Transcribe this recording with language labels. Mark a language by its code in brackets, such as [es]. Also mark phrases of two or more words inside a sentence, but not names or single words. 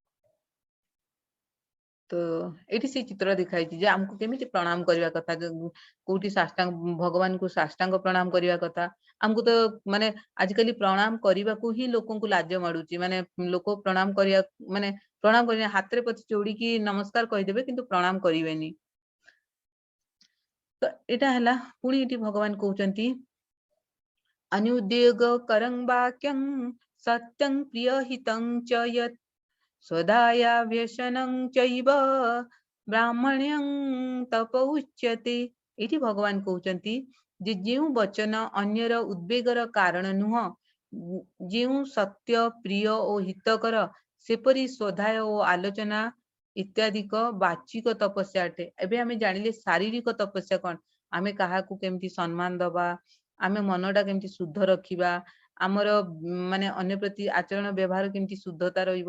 [or] ତ ଏଠି ସେ ଚିତ୍ର ଦେଖାଇ ଯେ ଆମକୁ କେମିତି ପ୍ରଣାମ କରିବା କଥା କୋଉଠି ସାଷ୍ଟାଙ୍ଗ ଭଗବାନଙ୍କୁ ସାଷ୍ଟାଙ୍ଗ ପ୍ରଣାମ କରିବା କଥା ଆମକୁ ତ ମାନେ ଆଜିକାଲି ପ୍ରଣାମ କରିବାକୁ ହିଁ ଲୋକଙ୍କୁ ଲାଜ ମାଡୁଛି ମାନେ ଲୋକ ପ୍ରଣାମ କରିବା ମାନେ ପ୍ରଣାମ କରିବା ହାତରେ ପତି ଯୋଡ଼ି କି ନମସ୍କାର କହି ଦେବେ କିନ୍ତୁ ପ୍ରଣାମ କରିବେନି। ତ ଏଟା ହେଲା ପୁଣି ଏଠି ଭଗବାନ କହୁଛନ୍ତି [sa] अनुद्योग करं वाक्यं सत्यं प्रिय हितं च यत् स्वधाया व्यसनं चैव ब्राह्मण्यं तप उच्यते। [or] ଏଠି ଭଗବାନ କହୁଛନ୍ତି ଯେ ଯେଉଁ ବଚନ ଅନ୍ୟର ଉଦ୍ବେଗର କାରଣ ନୁହଁ, ଯେଉଁ ସତ୍ୟ ପ୍ରିୟ ଓ ହିତକର, ସେପରି ସ୍ୱଧାୟ ଓ ଆଲୋଚନା ଇତ୍ୟାଦିକ ବାଚିକ ତପସ୍ୟା ଅଟେ। ଏବେ ଆମେ ଜାଣିଲେ ଶାରୀରିକ ତପସ୍ୟା କଣ, ଆମେ କାହାକୁ କେମିତି ସମ୍ମାନ ଦବା, ଆମେ ମନଟା କେମିତି ଶୁଦ୍ଧ ରଖିବା, ଆମର ମାନେ ଅନ୍ୟ ପ୍ରତି ଆଚରଣ ବ୍ୟବହାର କେମିତି ଶୁଦ୍ଧତା ରହିବ।